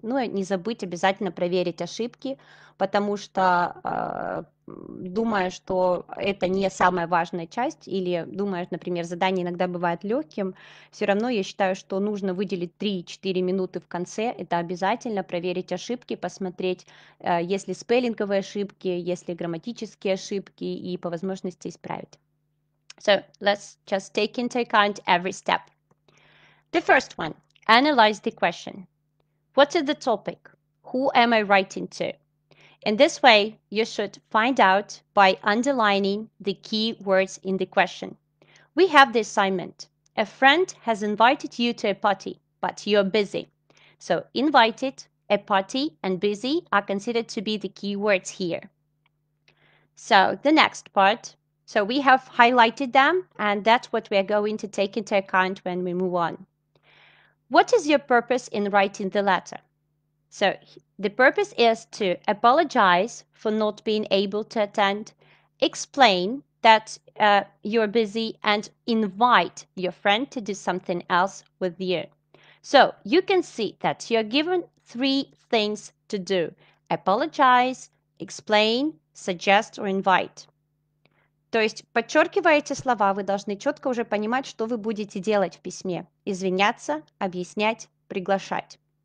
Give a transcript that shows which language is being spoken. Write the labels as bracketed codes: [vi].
[ru] Ну и не забыть обязательно проверить ошибки, потому что думая, что это не самая важная часть, или думая, например, задание иногда бывает легким, все равно я считаю, что нужно выделить 3-4 минуты в конце, это обязательно проверить ошибки, посмотреть, есть ли спеллинговые ошибки, есть ли грамматические ошибки, и по возможности исправить. [en] So let's just take into account every step. The first one, analyze the question. What is the topic? Who am I writing to? In this way, you should find out by underlining the key words in the question. We have the assignment. A friend has invited you to a party, but you're busy. So invited, a party, and busy are considered to be the key words here. So the next part. So we have highlighted them, and that's what we are going to take into account when we move on. What is your purpose in writing the letter? So the purpose is to apologize for not being able to attend, explain that you're busy, and invite your friend to do something else with you. So you can see that you're given 3 things to do: apologize, explain, suggest or invite. [ru] То есть, подчеркивая эти слова, вы должны четко уже понимать, что вы будете делать в письме. Извиняться, объяснять, приглашать.